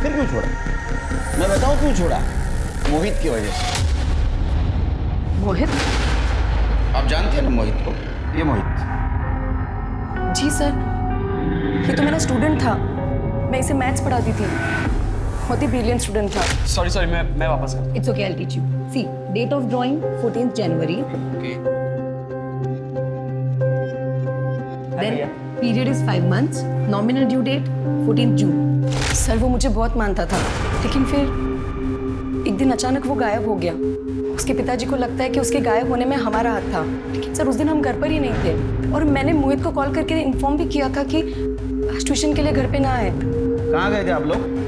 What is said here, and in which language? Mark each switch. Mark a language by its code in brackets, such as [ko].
[hi] फिर क्यों छोड़ा? मैं बताऊँ क्यों छोड़ा? मोहित की वजह से। मोहित? आप जानते हैं ना मोहित को? ये मोहित। जी सर, ये तो मेरा स्टूडेंट था। मैं इसे मैथ्स पढ़ाती थी। बहुत ही ब्रिलियंट स्टूडेंट था। सॉरी मैं वापस करता हूँ। [en] It's okay, I'll teach you. See, date of drawing 14th January. Okay. Then period is 5 months. Nominal due date 14th June. [hi] Sir वो मुझे बहुत मानता था, लेकिन फिर एक दिन अचानक वो गायब हो गया। उसके पिताजी को लगता है कि उसके गायब होने में हमारा हाथ था, लेकिन सर उस दिन हम घर पर ही नहीं थे। और मैंने मोहित को कॉल करके इन्फॉर्म भी किया था कि आज ट्यूशन के लिए घर पे ना आए। कहाँ गए थे आप लोग?